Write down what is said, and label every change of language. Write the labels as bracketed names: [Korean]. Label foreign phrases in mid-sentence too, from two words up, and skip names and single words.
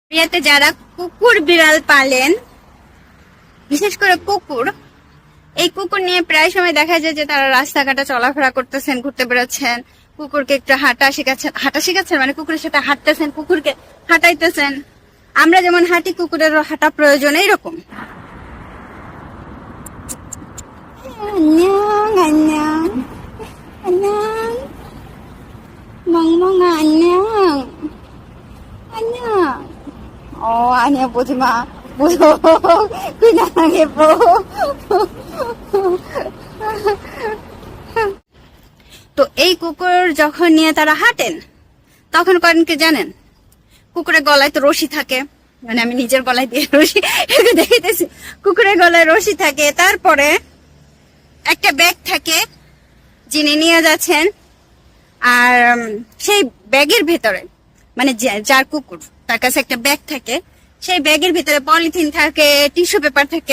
[Bangla] ইয়াতে যারা কুকুর বিড়াল পালেন, বিশেষ করে কুকুর, এই কুকুর নিয়ে প্রায় সময় দেখা যায় যে তারা রাস্তাঘাটে চলাফেরা করতেছেন, ঘুরতে বেরোচ্ছেন, কুকুরকে একটু হাঁটা শিখাচ্ছেন মানে কুকুরের সাথে হাঁটতেছেন, কুকুরকে হাঁটাইতেছেন। আমরা যেমন হাঁটি, কুকুরেরও হাঁটা প্রয়োজন এইরকম। [Korean] 아니야, 보지 마. 무서워. 그냥 해보. [Bangla] তো এই কুকুর যখন নিয়ে তারা হাঁটেন তখন করেন কি জানেন? কুকুরের গলায় তো রশি থাকে, মানে আমি নিজের গলায় দিয়ে রশি দেখিতেছি। কুকুরের গলায় রশি থাকে, তারপরে একটা ব্যাগ থাকে যিনি নিয়ে যাচ্ছেন, আর সেই ব্যাগের ভেতরে মানে যার কুকুর তার কাছে একটা ব্যাগ থাকে, সেই ব্যাগের ভিতরে পলিথিন থাকে, টিস্যু পেপার থাকে।